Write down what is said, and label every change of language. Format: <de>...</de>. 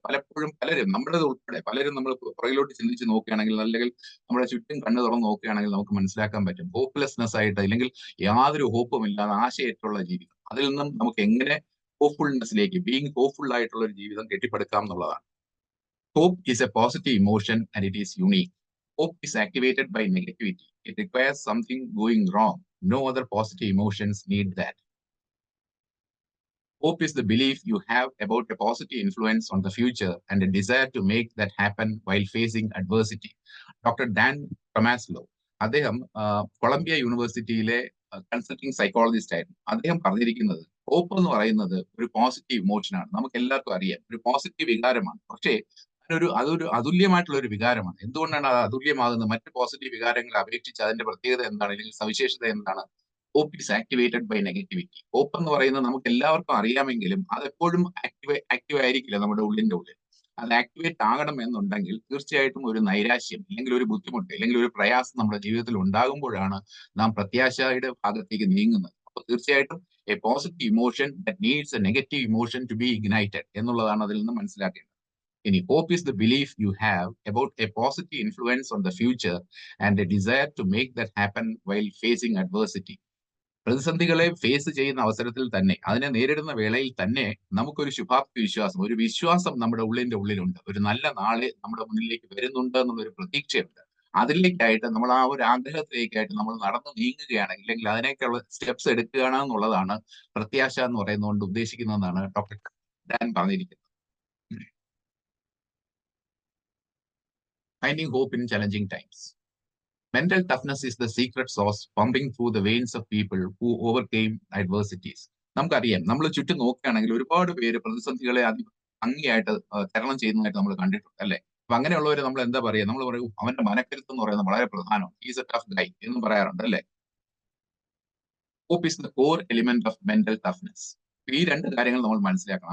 <ml>പലപ്പോഴും പലരും, നമ്മുടേത് ഉൾപ്പെടെ പലരും, നമ്മൾ പുറകിലോട്ട് ചിന്തിച്ച് നോക്കുകയാണെങ്കിൽ, അല്ലെങ്കിൽ നമ്മുടെ ചുറ്റും കണ്ണു തുറന്ന് നോക്കുകയാണെങ്കിൽ നമുക്ക് മനസ്സിലാക്കാൻ പറ്റും, ഹോപ്പ്ലെസ്നെസ് ആയിട്ട്, അല്ലെങ്കിൽ യാതൊരു ഹോപ്പും ഇല്ലാതെ ആശയറ്റുള്ള ജീവിതം. അതിൽ നിന്നും നമുക്ക് എങ്ങനെ ഹോപ്പ്ഫുൾനെസ്സിലേക്ക്,</ml> <en>being hopeful</en> <ml>ആയിട്ടുള്ള ഒരു ജീവിതം കെട്ടിപ്പടുക്കാം എന്നുള്ളതാണ്.</ml> <en>Hope is a positive emotion and it is unique. Hope is activated by negativity. It requires something going wrong. No other positive emotions need that. Hope is the belief you have about a positive influence on the future and a desire to make that happen while facing adversity.</en> <ml>Doctor Dan ടൊമാസ്ലോ, അദ്ദേഹം Colombia യൂണിവേഴ്സിറ്റിയിലെ consulting psychologist ആയിരുന്നു. അദ്ദേഹം പറഞ്ഞിരിക്കുന്നത്, hope എന്ന് പറയുന്നത് ഒരു positive ഇമോഷനാണ്. നമുക്ക് എല്ലാവർക്കും അറിയാം, ഒരു പോസിറ്റീവ് വികാരമാണ്. പക്ഷേ അതൊരു അതുല്യമായിട്ടുള്ള ഒരു വികാരമാണ്. എന്തുകൊണ്ടാണ് അത് അതുല്യമാകുന്നത്? മറ്റ് പോസിറ്റീവ് വികാരങ്ങളെ അപേക്ഷിച്ച് അതിന്റെ പ്രത്യേകത എന്താണ്, അല്ലെങ്കിൽ സവിശേഷത എന്താണ്?</ml> <en>Hope is activated by negativity.</en> <ml>Hope എന്ന് പറയുന്നത് നമുക്ക് എല്ലാവർക്കും അറിയാമെങ്കിലും അതെപ്പോഴും ആക്റ്റീവ് ആയിരിക്കില്ല നമ്മുടെ ഉള്ളിന്റെ ഉള്ളിൽ. അത് ആക്ടിവേറ്റ് ആകണം എന്നുണ്ടെങ്കിൽ തീർച്ചയായിട്ടും ഒരു നൈരാശ്യം, അല്ലെങ്കിൽ ഒരു ബുദ്ധിമുട്ട്, അല്ലെങ്കിൽ ഒരു പ്രയാസം നമ്മുടെ ജീവിതത്തിൽ ഉണ്ടാകുമ്പോഴാണ് നാം പ്രത്യാശയുടെ ഭാഗത്തേക്ക് നീങ്ങുന്നത്. അപ്പോൾ തീർച്ചയായിട്ടും</ml> <en>a positive emotion that needs a negative emotion to be ignited</en> <ml>എന്നുള്ളതാണ് അതിൽ നിന്ന് മനസ്സിലാക്കേണ്ടത്. ഇനി</ml> <en>hope is the belief you have about a positive influence on the future and a desire to make that happen while facing adversity.</en> <ml>പ്രതിസന്ധികളെ face ചെയ്യുന്ന അവസരത്തിൽ തന്നെ, അതിനെ നേരിടുന്ന വേളയിൽ തന്നെ നമുക്കൊരു ശുഭാപ്തി വിശ്വാസം, ഒരു വിശ്വാസം നമ്മുടെ ഉള്ളിന്റെ ഉള്ളിലുണ്ട്. ഒരു നല്ല നാളെ നമ്മുടെ മുന്നിലേക്ക് വരുന്നുണ്ട് എന്നുള്ളൊരു പ്രതീക്ഷയുണ്ട്. അതിലേക്കായിട്ട് നമ്മൾ ആ ഒരു ആഗ്രഹത്തിലേക്കായിട്ട് നമ്മൾ നടന്നു നീങ്ങുകയാണെങ്കിൽ, അല്ലെങ്കിൽ അതിനേക്കുള്ള സ്റ്റെപ്സ് എടുക്കുകയാണ് എന്നുള്ളതാണ് പ്രത്യാശ എന്ന് പറയുന്നതുകൊണ്ട് ഉദ്ദേശിക്കുന്നതെന്നാണ് ഡോക്ടർ ഡാൻ പറഞ്ഞിരിക്കുന്നത്.</ml> <en>Finding hope in challenging times. Mental toughness is the secret sauce pumping through the veins of people who overcame adversities.</en> <ml>നമുക്കറിയാം, നമ്മൾ ചുറ്റും നോക്കുകയാണെങ്കിൽ ഒരുപാട് പേര് പ്രതിസന്ധികളെ ഭംഗിയായിട്ട് തരണം ചെയ്യുന്നതായിട്ട് നമ്മൾ കണ്ടിട്ടുണ്ട് അല്ലെ. അപ്പൊ അങ്ങനെയുള്ളവരെ നമ്മൾ എന്താ പറയുക? നമ്മൾ പറയും അവന്റെ മനക്കരുത്ത് എന്ന് പറയുന്നത് വളരെ പ്രധാനം,</ml> <en>is a tough guy</en> <ml>എന്നും പറയാറുണ്ട് അല്ലെ.</ml> <en>Hope is the core element of mental toughness.</en> <ml>ഈ രണ്ട് കാര്യങ്ങൾ നമ്മൾ മനസ്സിലാക്കണം.</ml>